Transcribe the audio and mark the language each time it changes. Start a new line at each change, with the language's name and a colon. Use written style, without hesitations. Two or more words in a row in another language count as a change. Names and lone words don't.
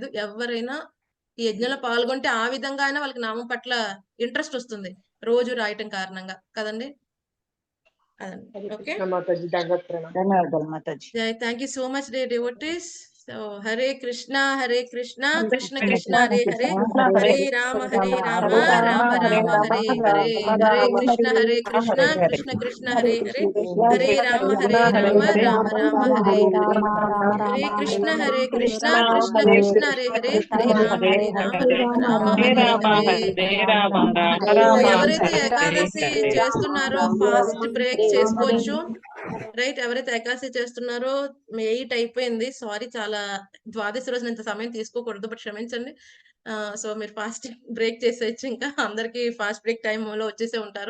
Telugu: ఎవరైనా ఈ యజ్ఞంలో పాల్గొంటే ఆ విధంగా అయినా వాళ్ళకి నామం పట్ల ఇంట్రెస్ట్ వస్తుంది, రోజు రాయటం కారణంగా కదండి. అదండి. హరే ఓకే, కృష్ణ మాతాజీ, దండవత్ ప్రణామం. ధన్యవాదాలు మాతాజీ.
English: జై, thank you so much the devotees. so
Sanskrit: హరే కృష్ణ కృష్ణ కృష్ణ కృష్ణ హరే హరే, హరే రామ రామ రామ రామ హరే హరే, హరే కృష్ణ కృష్ణ హరే హరే, హరే రామ రామ రామ హరే హరే, హరే కృష్ణ కృష్ణ హరే హరే, హరే రామ రామ హరే హరే.
Telugu: ఎవరైతే ఏకాదశి చేస్తున్నారో
English: fast break
Telugu: చేసుకోవచ్చు. రైట్, ఎవరైతే ఏకాదశి చేస్తున్నారో 8 అయిపోయింది. సారీ, చాలా ద్వాదశి రోజున ఇంత సమయం తీసుకోకూడదు, బట్ క్షమించండి. సో మీరు
English: fast break
Telugu: చేసేయచ్చు. ఇంకా అందరికి
English: fast break time
Telugu: లో వచ్చేసే ఉంటారు.